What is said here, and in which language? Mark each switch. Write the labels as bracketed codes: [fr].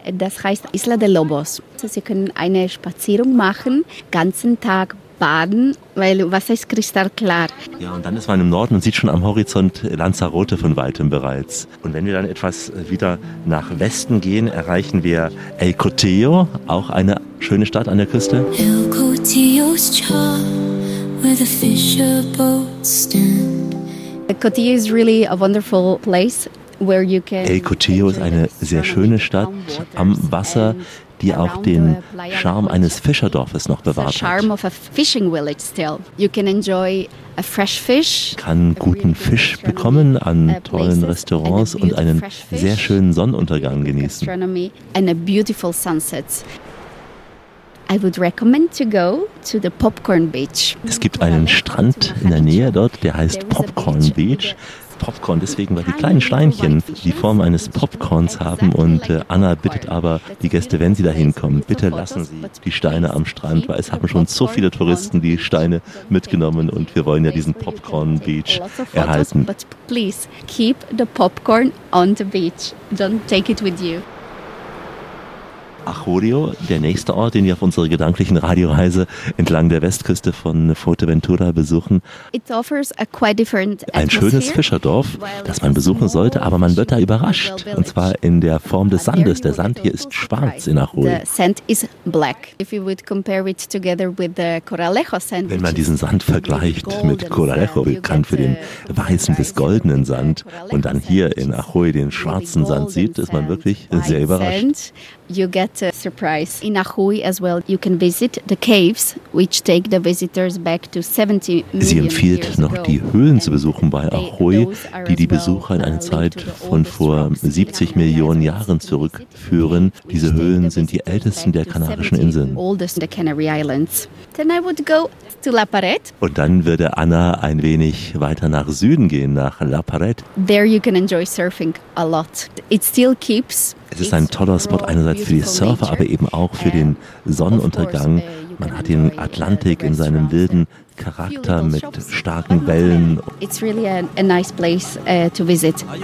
[de] Das heißt Isla de Lobos. Sie können eine Spazierung machen, ganzen Tag baden, weil Wasser ist kristallklar. Ja, und dann ist man im Norden und sieht schon am Horizont Lanzarote von Weitem bereits. Und wenn wir dann etwas wieder nach Westen gehen, erreichen wir El Cotillo, auch eine schöne Stadt an der Küste. [en] El Cotillo's Chalk, where the fisher boats stand. El Cotillo is really a wonderful place where you can... [de] El Cotillo ist eine sehr schöne Stadt am Wasser, die auch den Charme eines Fischerdorfes noch bewahrt hat. [en] Charm of a fishing village still. You can enjoy a fresh fish. [de] Kann guten Fisch bekommen an tollen Restaurants und einen sehr schönen Sonnenuntergang genießen. [en] And a beautiful sunset. I would recommend to go to the Popcorn Beach. [de] Es gibt einen Strand in der Nähe dort, der heißt Popcorn Beach. Popcorn, deswegen, weil die kleinen Schleimchen die Form eines Popcorns haben, und Anna bittet aber die Gäste, wenn sie da hinkommen, bitte lassen sie die Steine am Strand, weil es haben schon so viele Touristen die Steine mitgenommen und wir wollen ja diesen Popcorn Beach erhalten. [en] But please keep the popcorn on the beach. Don't take it with you. [de] Ajorio, der nächste Ort, den wir auf unserer gedanklichen Radioreise entlang der Westküste von Fuerteventura besuchen. [en] It offers a quite different atmosphere. [de] Ein schönes Fischerdorf, das man besuchen sollte, aber man wird da überrascht. Und zwar in der Form des Sandes. Der Sand hier ist schwarz in Ajorio. [en] The sand is black. If you would compare it together with the Codalejo sand. [de] Wenn man diesen Sand vergleicht mit Codalejo, bekannt für den weißen bis goldenen Sand, und dann hier in Ajorio den schwarzen Sand sieht, ist man wirklich sehr überrascht. [en] You get a surprise. In Ajuy as well, you can visit the caves, which take the visitors back to 70 million years ago. [de] Sie empfiehlt noch, die Höhlen zu besuchen bei Ajuy, die die Besucher in eine Zeit von vor 70 Millionen Jahren zurückführen. Diese Höhlen sind die ältesten der Kanarischen Inseln. [en] Oldest in the Canary Islands. Then I would go to La Parete. [de] Und dann würde Anna ein wenig weiter nach Süden gehen, nach La Parete. [en] There you can enjoy surfing a lot. It still keeps... [de] Es ist ein toller Spot, einerseits für die Surfer, aber eben auch für den Sonnenuntergang. Man hat den Atlantik in seinem wilden Charakter mit starken Wellen. [en] It's really a nice place to visit.